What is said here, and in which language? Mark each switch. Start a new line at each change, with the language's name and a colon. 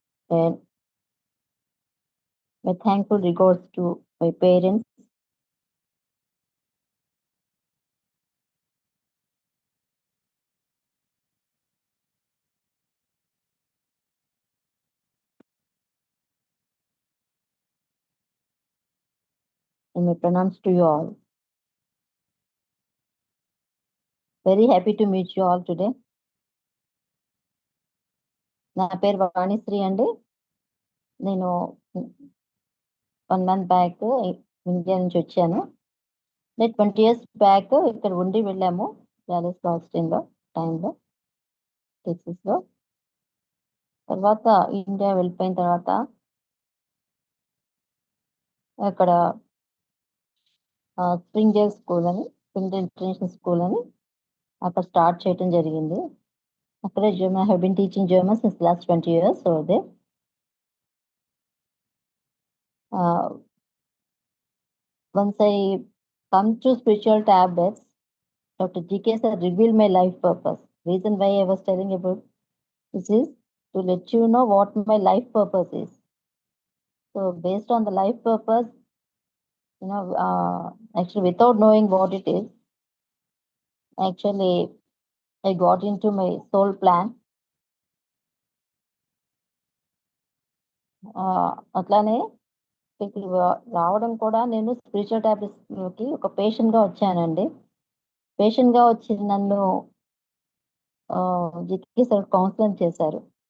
English: And my thankful regards to my parents, and my pranams to you all. Very happy to meet you all today.
Telugu: నా పేరు వాణిశ్రీ అండి. నేను 1 month back India నుంచి వచ్చాను. నేను 20 years back ఇక్కడ ఉండి వెళ్ళాము డాలస్ ఆస్టిన్లో టైంలో టెక్సస్లో. తర్వాత ఇండియా వెళ్ళిపోయిన తర్వాత అక్కడ స్ప్రింగ్ డేల్ స్కూల్ అని, స్ప్రింగ్ డేల్ ఇంటర్నేషనల్ స్కూల్ అని అక్కడ స్టార్ట్ చేయడం జరిగింది. అక్కడే
English: German, I have been teaching German since last 20 years over there. Once I come to spiritual tablets, Dr. G.K. sir revealed my life purpose. Reason why I was telling about this is to let you know what my life purpose is. So based on the life purpose, actually without knowing what it is, actually I got into my soul plan.
Telugu: అట్లానే ఇక్కడికి రావడం కూడా నేను spiritual టాబ్లెట్స్కి ఒక పేషెంట్గా వచ్చానండి. పేషెంట్గా వచ్చి నన్ను Jikki sir counselling చేశారు.